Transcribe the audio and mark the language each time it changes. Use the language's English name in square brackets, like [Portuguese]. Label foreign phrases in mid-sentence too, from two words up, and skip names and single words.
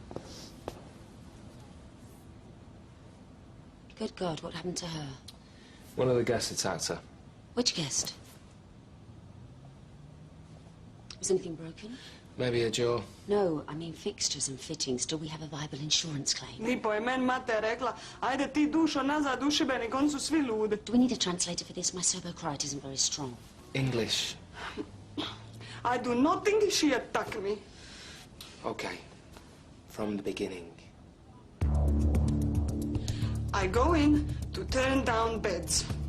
[English] Good God, what happened to her? One of the guests attacked her. Which guest? Was anything broken? Maybe a jaw. No, I mean fixtures and fittings. Do we have a viable insurance claim? [Croatian] Lipo je men mate rekla, ajde ti dušo nazad u Šibenik, on su svi ludi. [English] Do we need a translator for this? My serbo-croat isn't very strong. English. I do not think she attacked me. Okay. From the beginning. I go in to turn down beds.